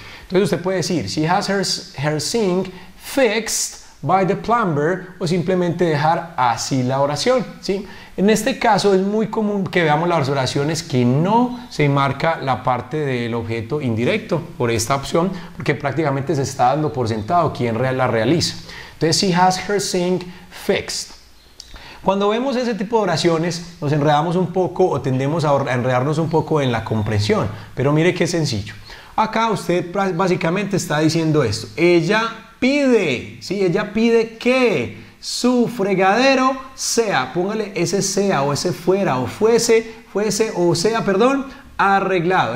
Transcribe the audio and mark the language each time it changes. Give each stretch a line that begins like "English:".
Spanish: Entonces usted puede decir,
English: she has her sink fixed by the plumber,
Spanish: o simplemente dejar así la oración, ¿sí? En este caso es muy común que veamos las oraciones que no se marca la parte del objeto indirecto por esta opción, porque prácticamente se está dando por sentado quién la realiza. Entonces,
English: she has her sink fixed.
Spanish: Cuando vemos ese tipo de oraciones, nos enredamos un poco o tendemos a enredarnos un poco en la comprensión, pero mire qué sencillo. Acá usted básicamente está diciendo esto. Ella pide, ¿sí? Ella pide que su fregadero sea, póngale ese sea o ese fuera o fuese o sea, perdón, arreglado.